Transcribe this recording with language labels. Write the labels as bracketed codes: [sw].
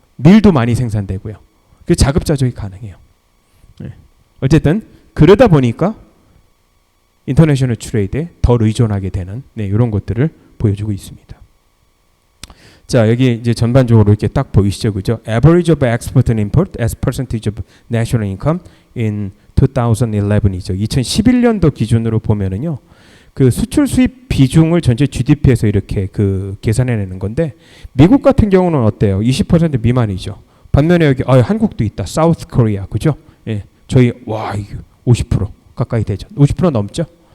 [ko] 밀도 많이 생산되고요. 그 자급자족이 가능해요. 예. 어쨌든 그러다 보니까 인터내셔널 트레이드에 더 의존하게 되는 이런 것들을 보여주고 있습니다. 자, 여기 이제 전반적으로 이렇게 딱 보이시죠, 그죠? [en] Average of export and import as percentage of national income in 2011이죠. [ko] 2011년도 기준으로 보면은요, 그 수출 수입 비중을 전체 GDP에서 이렇게 그 계산해내는 건데, 미국 같은 경우는 어때요? 20% 미만이죠. 반면에 여기 한국도 있다, 사우스 코리아, 그죠? 예, 저희 와 50% 가까이 되죠. 50% 넘죠.